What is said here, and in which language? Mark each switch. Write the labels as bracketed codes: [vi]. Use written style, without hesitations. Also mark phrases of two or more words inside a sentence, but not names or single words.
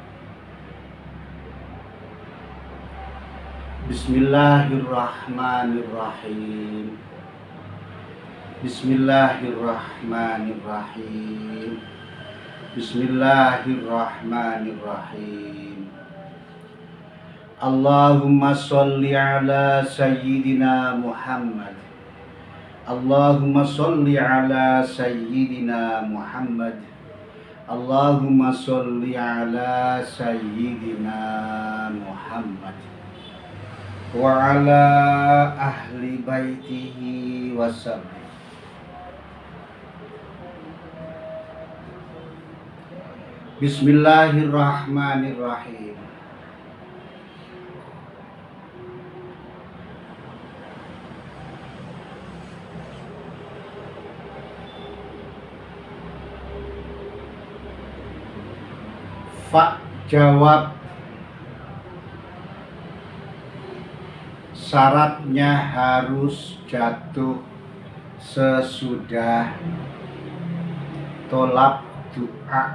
[ar] بسم الله الرحمن الرحيم. بسم الله الرحمن الرحيم. بسم الله الرحمن الرحيم. اللهم صل على سيدنا محمد. اللهم صل على سيدنا محمد. اللهم صل على سيدنا محمد وعلى أهل بيته وسلم. بسم الله الرحمن الرحيم. [id] Jawab. Syaratnya harus jatuh sesudah tolak doa.